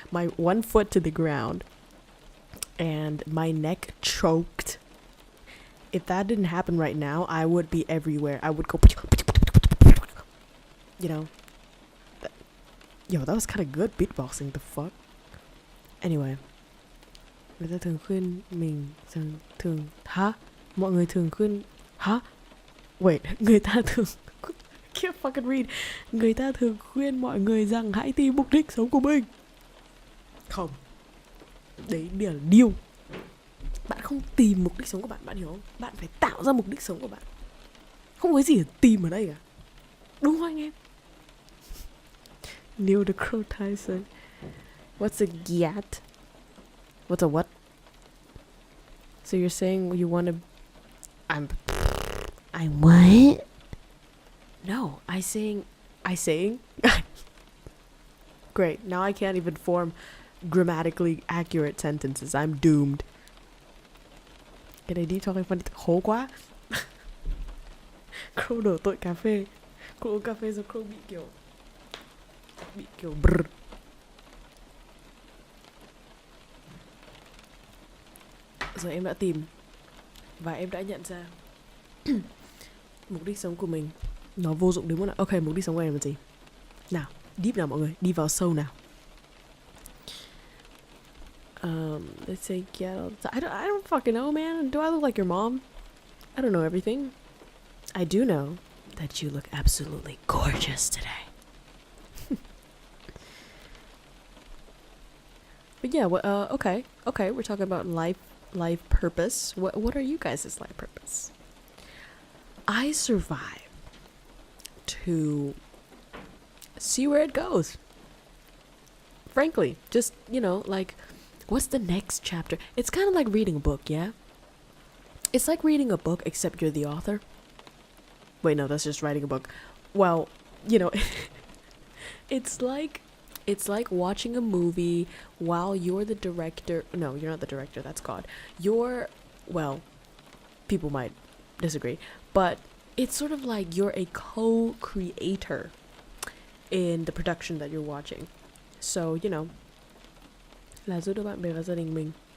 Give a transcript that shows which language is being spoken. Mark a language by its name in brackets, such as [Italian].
[English] My one foot to the ground, and my neck choked. If that didn't happen right now, I would be everywhere. I would go, you know. Yo, that was kind of good beatboxing. The fuck. Anyway, [Vietnamese] người ta thường khuyên mình thường hả? Mọi người thường khuyên hả? [English] Wait, [Vietnamese] người ta thường [English] can't fucking read. [Vietnamese] Người ta thường khuyên mọi người rằng hãy tìm mục đích sống của mình. Không. Đấy là điều. Bạn không tìm mục đích sống của bạn, bạn hiểu không? Bạn phải tạo ra mục đích sống của bạn. Không có gì để tìm ở đây cả. Đúng không anh em? [English] Neil deGrasse Tyson. What's a gyat? What's a what? So you're saying you want to... I what? No, I saying... Great, now I can't even form grammatically accurate sentences. I'm doomed. [Vietnamese] Cái này đi cho cái phần khổ quá. Crow đổ tội cà phê. Crow uống cà phê rồi Crow bị kiểu brr. Rồi em đã tìm và em đã nhận ra mục đích sống của mình nó vô dụng đến mức nào. Ok, mục đích sống của em là gì? Nào, deep nào mọi người, đi vào sâu nào. [English] Let's say I don't fucking know, man. Do I look like your mom? I don't know everything. I do know that you look absolutely gorgeous today. But yeah, okay, we're talking about life purpose. What are you guys' life purpose? I survive to see where it goes. Frankly, just, you know, like, what's the next chapter? It's kind of like reading a book, yeah? It's like reading a book, except you're the author. Wait, no, that's just writing a book. Well, you know, it's like watching a movie while you're the director. No, you're not the director, that's God. Well, people might disagree, but it's sort of like you're a co-creator in the production that you're watching. So, you know, [Vietnamese] là giúp đỡ bạn bè và gia đình mình.